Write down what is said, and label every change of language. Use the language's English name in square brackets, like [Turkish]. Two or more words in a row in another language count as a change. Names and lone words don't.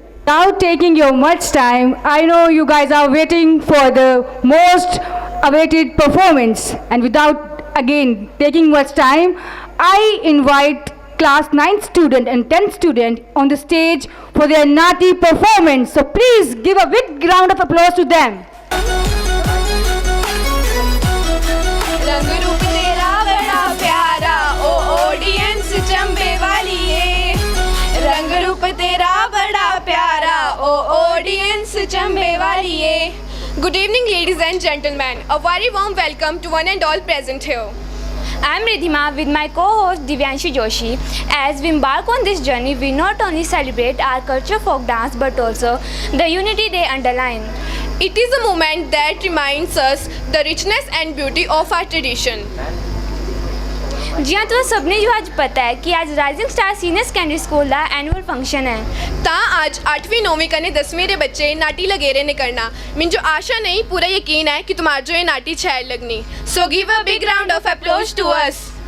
[English] Without taking your much time, I know you guys are waiting for the most awaited performance, and without again taking much time, I invite class 9th student and 10th student on the stage for their Nati performance. So please give a big round of applause to them. [Kangri] रंग रूप तेरा बड़ा प्यारा ओ ऑडियंस चंबे वाली रंग रूप तेरा बड़ा प्यारा ओ ऑडियंस चंबे वाली [English] Good evening, ladies and gentlemen. A very warm welcome to one and all present here. I am Ridhima with my co-host Divyanshi Joshi. As we embark on this journey, we not only celebrate our culture folk dance but also the unity they underline. It is a moment that reminds us the richness and beauty of our tradition. [Hindi] जी हाँ, तो सबने जो आज पता है कि आज राइजिंग स्टार सीनियर सेकेंडरी स्कूल का [English] annual function [Hindi] है। [Kangri] ता आज 8वीं 9वीं कने 10वीं रे बच्चे नाटी लगेरे ने करना। मिन जो आशा नहीं पूरा यकीन है कि तुम्हार जो ये नाटी छैल लगनी। [English] So give a big round of applause to us.